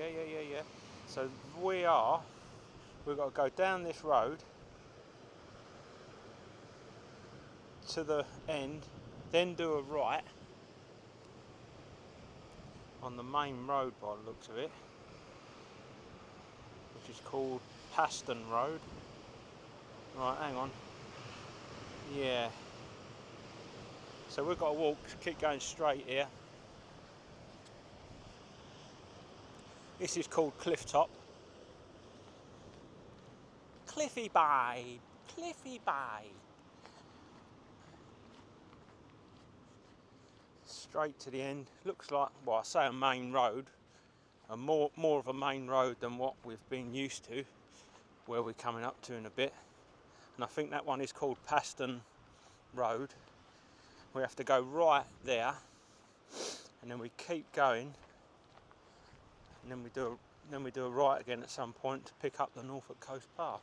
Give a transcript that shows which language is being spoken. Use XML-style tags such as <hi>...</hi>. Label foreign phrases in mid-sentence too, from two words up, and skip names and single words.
<en>So we've got to go down this road to the end, then do a right on the main road by the looks of it, which is called Paston Road. Right, hang on. Yeah. So we've got to walk, keep going straight here. This is called Clifftop. Cliffy babe, Cliffy babe. straight to the end. Looks like, well, I say a main road, more of a main road than what we've been used to, where we're coming up to in a bit. And I think that one is called Paston Road. We have to go right there, and then we keep going, and then we do a right again at some point to pick up the Norfolk Coast Path.</en>